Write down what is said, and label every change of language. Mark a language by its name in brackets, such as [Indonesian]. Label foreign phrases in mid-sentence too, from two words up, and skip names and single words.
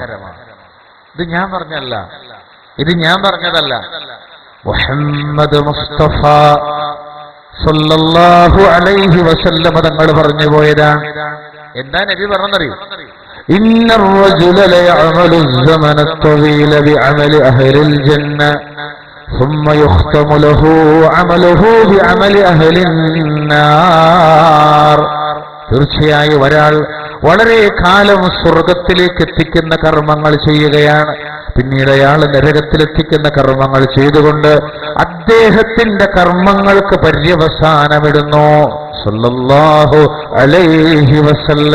[Malayalam] ഇത് ഞാൻ പറഞ്ഞതല്ല, മുഹമ്മദ് മുസ്തഫ [Arabic] صلى الله عليه وسلم [Malayalam] തങ്ങൾ പറഞ്ഞു പോയതാണ്. എന്താ നബി പറഞ്ഞറിയോ? [Arabic] إن الرجل ليعمل الزمن الطويل بعمل أهل الجنة ثم يختم له عمله بعمل أهل النار. [Malayalam] തീർച്ചയായും ഒരാൾ വളരെ കാലം സ്വർഗത്തിലേക്ക് എത്തിക്കുന്ന കർമ്മങ്ങൾ ചെയ്യുകയാണ്, പിന്നീട് അയാൾ നരകത്തിലെത്തിക്കുന്ന കർമ്മങ്ങൾ ചെയ്തുകൊണ്ട് അദ്ദേഹത്തിന്റെ കർമ്മങ്ങൾക്ക് പര്യവസാനമിടുന്നു [Arabic] صلى الله عليه وسلم.